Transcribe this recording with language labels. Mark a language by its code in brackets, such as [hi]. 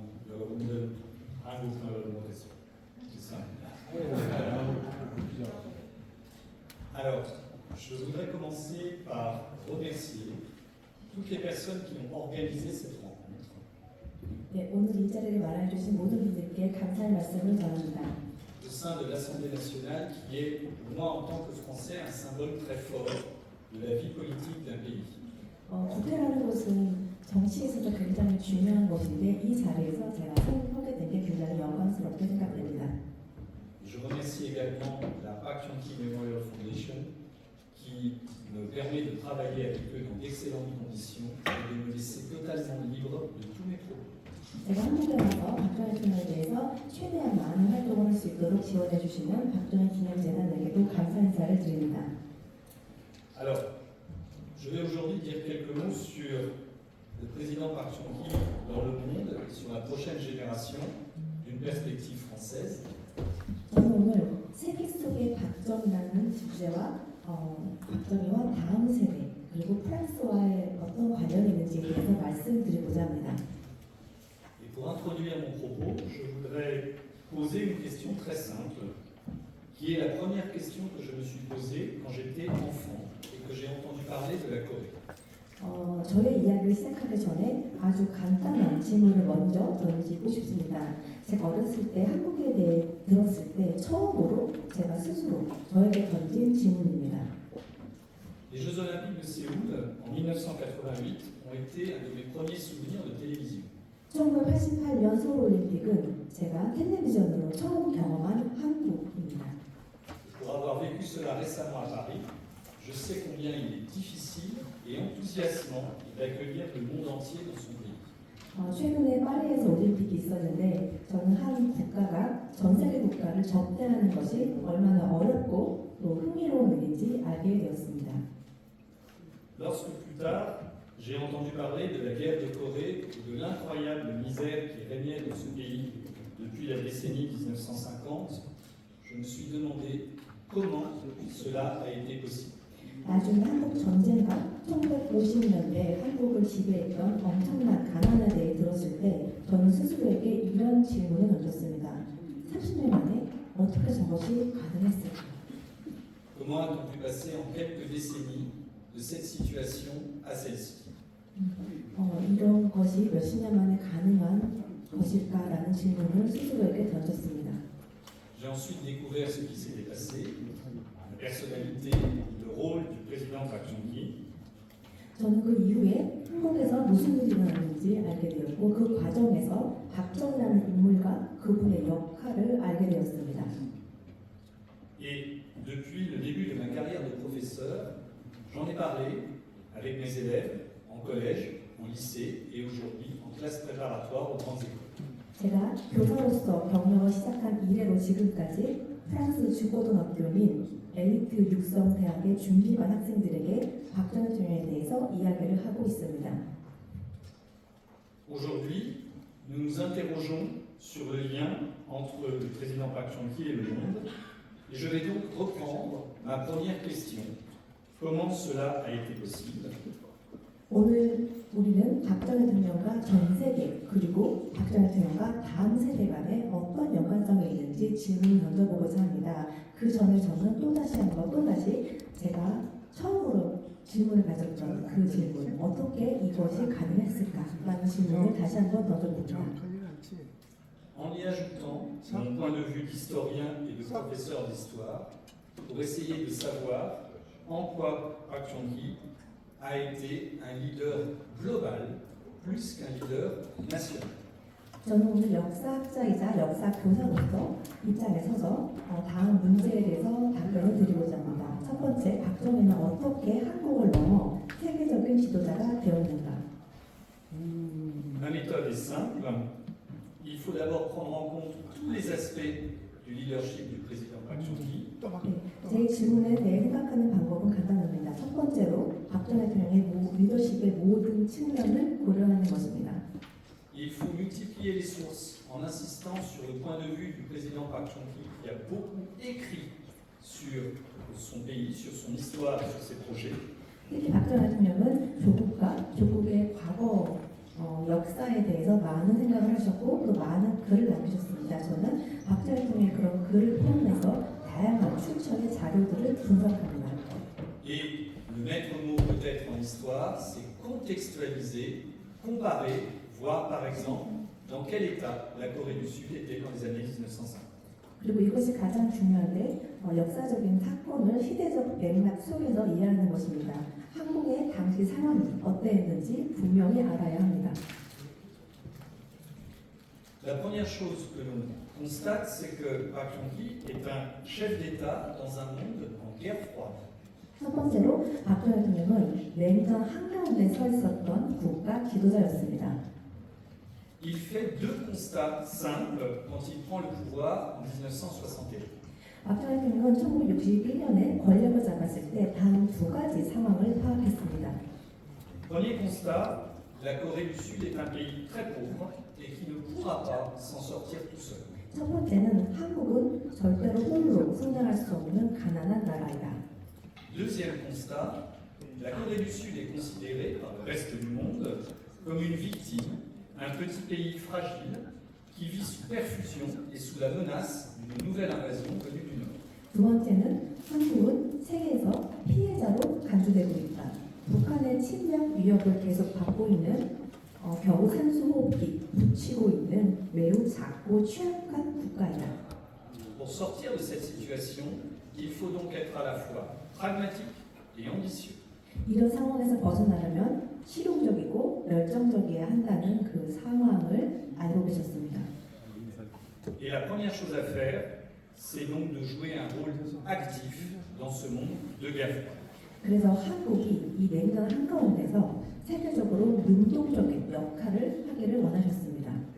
[ko] 여러분들 한국말을 못해서 죄송합니다. [fr] Alors, je voudrais commencer par remercier toutes les personnes qui ont organisé cette rencontre. [ko] 네, 오늘 이 자리를 마련해주신 모든 분들께 감사의 말씀을 전합니다. [fr] Au sein de l'Assemblée nationale, qui est, pour moi en tant que Français, un symbole très fort de la vie politique d'un pays. [ko] 국회라는 곳은 정치에서도 굉장히 중요한 곳인데 이 자리에서 제가 참석하게 된 게 굉장히 영광스럽게 생각됩니다. [fr] Je remercie également la Pak Chon-Ki Memorial Foundation qui me permet de travailler avec eux dans d'excellentes conditions et de me laisser totalement libre de tous mes propos. [ko] 제가 한국에 와서 박정희 총리에 대해서 최대한 많은 활동을 할 수 있도록 지원해 주시는 박정희 기념재단에게도 감사 인사를 드립니다. [fr] Alors, je vais aujourd'hui dire quelques mots sur le président Park Chung-hee dans le monde et sur la prochaine génération d'une perspective française. [ko] 저는 오늘 세계 속의 박정희라는 주제와 박정희와 다음 세대 그리고 프랑스와의 어떤 관련이 있는지에 대해서 말씀드리고자 합니다. [fr] Et pour introduire mon propos, je voudrais poser une question très simple, qui est la première question que je me suis posée quand j'étais enfant et que j'ai entendu parler de la Corée. [ko] 저의 이야기를 시작하기 전에 아주 간단한 질문을 먼저 던지고 싶습니다. 제가 어렸을 때 한국에 대해 들었을 때 처음으로 제가 스스로 저에게 던진 질문입니다. [fr] Les Jeux Olympiques de Séoul en 1988 ont été un de mes premiers souvenirs de télévision. [ko] 1988년 서울올림픽은 제가 텔레비전으로 처음 경험한 한국입니다. [fr] Pour avoir vécu cela récemment à Paris, je sais combien il est difficile et enthousiasmant d'accueillir le monde entier dans son pays. [ko] 최근에 파리에서 올림픽이 있었는데 저는 한 국가가 전 세계 국가를 접대하는 것이 얼마나 어렵고 또 흥미로운 일인지 알게 되었습니다. [fr] Lorsque plus tard, j'ai entendu parler de la guerre de Corée et de l'incroyable misère qui régnait dans ce pays depuis la décennie 1950, je me suis demandé comment cela a été possible. [ko] 나중에 한국 전쟁과 1950년대 한국을 지배했던 엄청난 가난에 대해 들었을 때 저는 스스로에게 이런 질문을 던졌습니다. 30년 만에 어떻게 저것이 가능했을까? [fr] Comment a-t-on pu passer en quelques décennies de cette situation à celle-ci? [ko] 이런 것이 몇십 년 만에 가능한 것일까라는 질문을 스스로에게 던졌습니다. [fr] J'ai ensuite découvert ce qui s'était passé, la personnalité et le rôle du président Park Chung-hee. [ko] 저는 그 이후에 한국에서 무슨 일이 일어났는지 알게 되었고 그 과정에서 박정희라는 인물과 그분의 역할을 알게 되었습니다. [fr] Et depuis le début de ma carrière de professeur, j'en ai parlé avec mes élèves en collège, en lycée et aujourd'hui en classe préparatoire aux grandes écoles. [ko] 제가 교사로서 경력을 시작한 이래로 지금까지 프랑스 중고등학교 및 엘리트 육성 대학의 준비반 학생들에게 박정희 총리에 대해서 이야기를 하고 있습니다. [fr] Aujourd'hui, nous nous interrogeons sur le lien entre le président Park Chung-hee et le monde. Et je vais donc reprendre ma première question. Comment cela a été possible? [ko] 오늘 우리는 박정희 대통령과 전 세계 그리고 박정희 대통령과 다음 세대 간에 어떤 연관성이 있는지 질문을 던져보고자 합니다. 그 전에 저는 또다시 제가 처음으로 질문을 가졌던 그 질문 어떻게 이것이 가능했을까라는 질문을 다시 한번 던져봅니다. [fr] En y ajoutant mon point de vue d'historien et de professeur d'histoire, pour essayer de savoir en quoi Park Chung-hee a été un leader global plus qu'un leader national. [ko] 저는 오늘 역사학자이자 역사 교사로서 입장에 서서 다음 문제에 대해서 답변을 드리고자 합니다. 첫 번째, 박정희는 어떻게 한국을 넘어 세계적인 지도자가 되었는가? [fr] Ma méthode est simple. Il faut d'abord prendre en compte tous les aspects du leadership du président Park Chung-hee. [ko] 제 질문에 대해 생각하는 방법은 간단합니다. 첫 번째로 박 전 대통령의 리더십의 모든 측면을 고려하는 것입니다. [fr] Il faut multiplier les sources en insistant sur le point de vue du président Park Chung-hee qui a beaucoup écrit sur son pays, sur son histoire, sur ses projets. [ko] 특히 박 전 대통령은 조국과 조국의 과거 역사에 대해서 많은 생각을 하셨고 또 많은 글을 남기셨습니다. 저는 박 전 대통령의 그런 글을 포함해서 다양한 출처의 자료들을 분석합니다. [fr] Et le maître mot peut-être en histoire, c'est contextualiser, comparer, voir par exemple dans quel état la Corée du Sud était dans les années 1950. [ko] 그리고 이것이 가장 중요한데 역사적인 사건을 시대적 맥락 속에서 이해하는 것입니다. 한국의 당시 상황이 어떠했는지 분명히 알아야 합니다. [fr] La première chose que l'on constate, c'est que Park Chung-hee est un chef d'État dans un monde en guerre froide. [ko] 첫 번째로 박 전 대통령은 냉전 한가운데 서 있었던 국가 지도자였습니다. [fr] Il fait deux constats simples quand il prend le pouvoir en 1961. [ko] 박 전 대통령은 1961년에 권력을 잡았을 때 다음 두 가지 상황을 파악했습니다. [fr] Premier constat, la Corée du Sud est un pays très pauvre et qui ne pourra pas s'en sortir tout seul. [ko] 첫 번째는 한국은 절대로 홀로 성장할 수 없는 가난한 나라이다. [fr] Deuxième constat, la Corée du Sud est considérée par le reste du monde comme une victime, un petit pays fragile qui vit sous perfusion et sous la menace d'une nouvelle invasion venue du Nord. [ko] 두 번째는 한국은 세계에서 피해자로 간주되고 있다. 북한의 침략 위협을 계속 받고 있는 겨우 산소호흡기 붙이고 있는 매우 작고 취약한 국가이다. [fr] Pour sortir de cette situation, il faut donc être à la fois pragmatique et ambitieux. [ko] 이런 상황에서 벗어나려면 실용적이고 열정적이어야 한다는 그 상황을 알고 계셨습니다. [fr] Et la première chose à faire, c'est donc de jouer un rôle actif dans ce monde de guerre froide. [ko] 그래서 한국이 이 냉전 한가운데서 세계적으로 능동적인 역할을 하기를 원하셨습니다.